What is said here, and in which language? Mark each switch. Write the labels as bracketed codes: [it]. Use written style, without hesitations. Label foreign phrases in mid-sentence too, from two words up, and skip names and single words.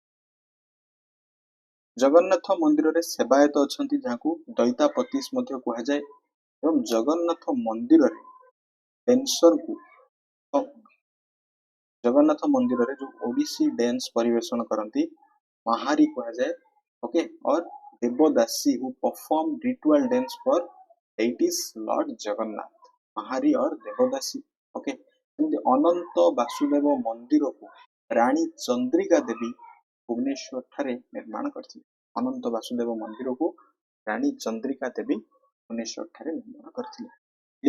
[or] ଜଗନ୍ନାଥ ମନ୍ଦିରରେ ସେବାୟତ ଅଛନ୍ତି ଯାହାକୁ ଦଇତାପତିସ୍ ମଧ୍ୟ କୁହାଯାଏ ଏବଂ ଜଗନ୍ନାଥ ମନ୍ଦିରରେ ଡ୍ୟାନ୍ସରକୁ ଜଗନ୍ନାଥ ମନ୍ଦିରରେ ଯୋଉ [en] Odissi dance [or] ପରିବେଷଣ କରନ୍ତି ମାହାରୀ କୁହାଯାଏ। [en] OK, or ଦେବଦାସୀ who perform ritual dance for deities Lord ଜଗନ୍ନାଥ, ମାହାରୀ ଅର୍ ଦେବଦାସୀ। [or] ଓକେ, ସେମିତି ଅନନ୍ତ ବାସୁଦେବ ମନ୍ଦିରକୁ ରାଣୀ ଚନ୍ଦ୍ରିକା ଦେବୀ ଭୁବନେଶ୍ୱର ଠାରେ ନିର୍ମାଣ କରିଥିଲେ। ଅନନ୍ତ ବାସୁଦେବ ମନ୍ଦିରକୁ ରାଣୀ ଚନ୍ଦ୍ରିକା ଦେବୀ ଭୁବନେଶ୍ୱର ଠାରେ ନିର୍ମାଣ କରିଥିଲେ।